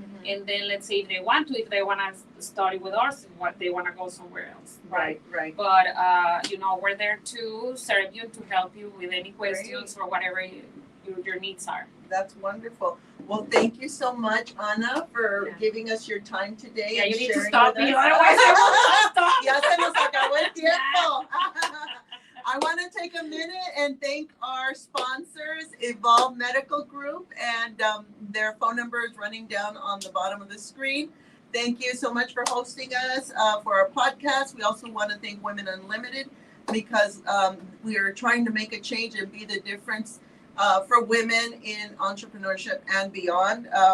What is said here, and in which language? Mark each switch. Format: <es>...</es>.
<en>And then let's say if they want to study with us, what they want to go somewhere else. Right. But we're there to serve you, to help you with any questions or whatever your needs are. That's wonderful. Well, thank you so much, Ana, for giving us your time today. Yeah, and you need to sharing stop with me, us. otherwise I won't stop.</en> <es>Ya se nos acabó el tiempo.</es> <en>I want to take a minute and thank our sponsors, Evolve Medical Group, and their phone number is running down on the bottom of the screen. Thank you so much for hosting us for our podcast. We also want to thank Women Unlimited because we are trying to make a change and be the difference for women in entrepreneurship and beyond.</en>